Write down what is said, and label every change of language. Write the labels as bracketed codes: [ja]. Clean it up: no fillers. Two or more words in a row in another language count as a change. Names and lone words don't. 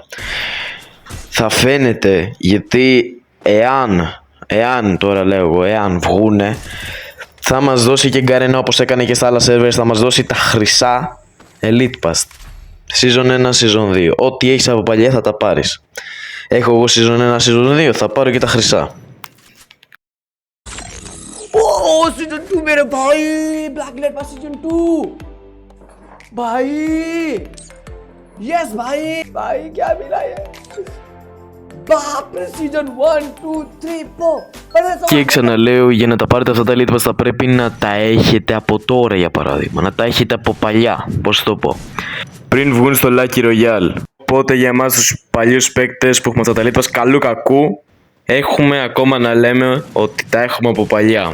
[el] Θα φαίνεται, γιατί εάν τώρα λέω εγώ, εάν βγούνε, θα μας δώσει και γκαρένα όπως έκανε και στα άλλα servers, θα μας δώσει τα χρυσά Elite Pass. Season 1, Season 2. Ό,τι έχεις από παλιά θα τα πάρεις. Έχω εγώ Season 1, Season 2, θα πάρω και τα χρυσά. [hi] Season 2 मेरे भाई, Black Light Pass Season 2 भाई, yes भाई क्या मिला ये, बाप रे Season 1, 2, 3, 4. [el] Και ξαναλέω, για να τα πάρετε αυτά τα Elite Pass θα πρέπει να τα έχετε από τώρα, για παράδειγμα. Να τα έχετε από παλιά, πώς το πω, πριν βγουν στο Lucky Royale. Οπότε για εμάς τους παλιούς παίκτες που έχουμε αυτά τα Elite Pass, καλού κακού, έχουμε ακόμα να λέμε ότι τα έχουμε από παλιά.